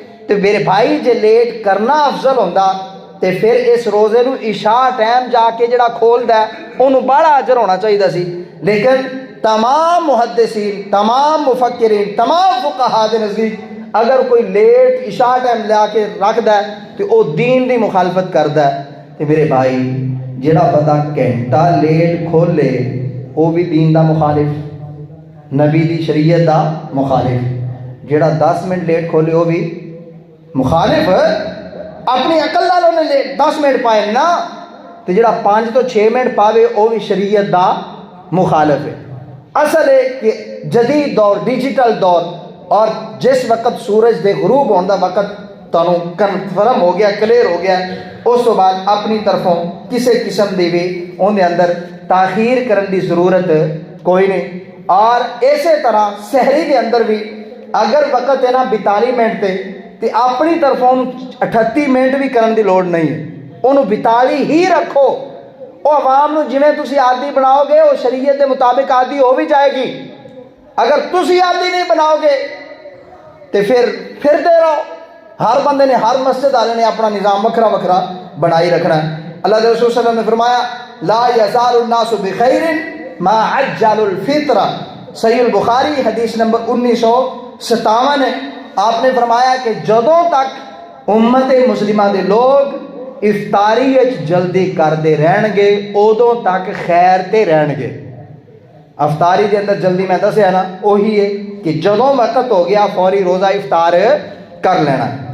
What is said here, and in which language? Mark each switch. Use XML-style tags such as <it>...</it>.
<pa>تے میرے بھائی جے لیٹ کرنا افضل ہوندا تے پھر اس روزے نو عشاء ٹائم جا کے جڑا کھولدا ہے انہوں بڑا اجر ہونا چاہیے سی. لیکن تمام محدثین، تمام مفکرین، تمام فقہاء دے نزدیک اگر کوئی لیٹ عشاء ٹائم لیا کے رکھدا ہے تو وہ دین دی مخالفت کردا ہے. تو میرے بھائی جڑا بندہ گھنٹہ لیٹ کھولے وہ بھی دین دا مخالف, نبی دی شریعت دا مخالف. جڑا 10 منٹ لیٹ کھولے وہ بھی مخالف. اپنی عقل نال انہیں لیٹ 10 منٹ پائے نا, تو جڑا 5 تو 6 منٹ پاوے وہ بھی شریعت دا مخالف ہے. اصل ہے کہ جدید دور, ڈیجیٹل دور, اور جس وقت سورج دے غروب ہونے دا وقت تانوں کنفرم ہو گیا, کلیئر ہو گیا, اس تو بعد اپنی طرفوں کسی قسم دی بھی اندر اندر تاخیر کرن دی ضرورت کوئی نہیں. اور اسی طرح سحری دے اندر بھی اگر وقت ہے نا 42 منٹ تے اپنی طرفوں 38 منٹ بھی کرن دی لوڑ نہیں ہے, انہوں 42 ہی رکھو. وہ عوام نو جویں تسی عادی بناؤ گے وہ شریعت کے مطابق عادی ہو بھی جائے گی. اگر تسی عادی نہیں بناؤ گے تو پھر دے رہو. ہر بندے نے, ہر مسجد والے نے اپنا نظام وکھرا وکھرا بنائی رکھنا ہے.</pa> <ur>اللہ کے رسول صلی اللہ علیہ وسلم نے فرمایا</ur> <ar>لا یزال الناس بخیر ما عجل الفطر.</ar> <ur>صحیح البخاری حدیث نمبر 1957 ہے.</ur> <pa>آپ نے فرمایا کہ جدوں تک امت مسلمہ دے لوگ افطاری جلدی کرتے رہن گے ادوں تک خیر تے رہن گے. افطاری دے اندر جلدی میں دسیا نا وہی ہے کہ جدوں وقت ہو گیا فوری روزہ افطار کر لینا.</pa>